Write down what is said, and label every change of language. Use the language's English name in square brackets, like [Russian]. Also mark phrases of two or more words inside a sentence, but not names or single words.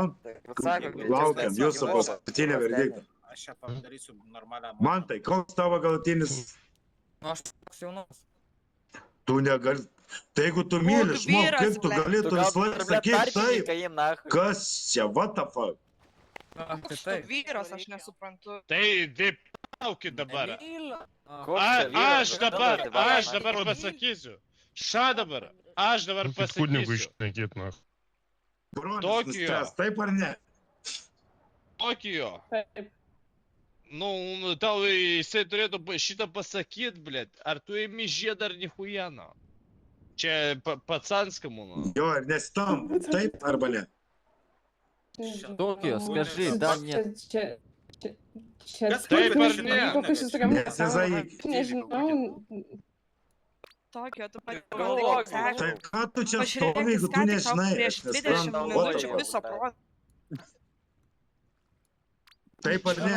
[Lithuanian] Sako, laukiam jūsų paskutinę verdiktą. Aš čia padarysiu normalią... Man tai, koks tavo galutinis? Nu, aš toks jaunas. Tu negali. Tai jeigu tu myli žmogų, kaip tu gali tu visą laiką sakyti taip? Kas čia, [English] what the fuck? [Lithuanian] Na, tai Koks tu taip. vyras, aš nesuprantu. Tai taip, laukit dabar. Aš Aš dabar pasakysiu. Dabar, aš dabar pasakysiu. šnekėt, na. Bronis Tokijo. nuspręs, taip ar ne? Tokijo. Taip. Nu, tau jisai turėtų šitą pasakyti, blėt. Ar tu imi žiedą ar nihujano? Čia pacanska mano. Jo, ir nesitam, taip arba ne? Tokijo, [Russian] скажи, да, нет. [Lithuanian] Čia Kas Taip ar šitą ne? kokius jūs tokiam Nesizaik. nežinau. Tokio, tu pati Galvoju. Tai ką tu čia Pažiūrėk, stovi, jeigu jis tu ką tik tau nežinai, prieš aš 20 nesuprantu. minučių Vat- viso proto. Taip ar ne?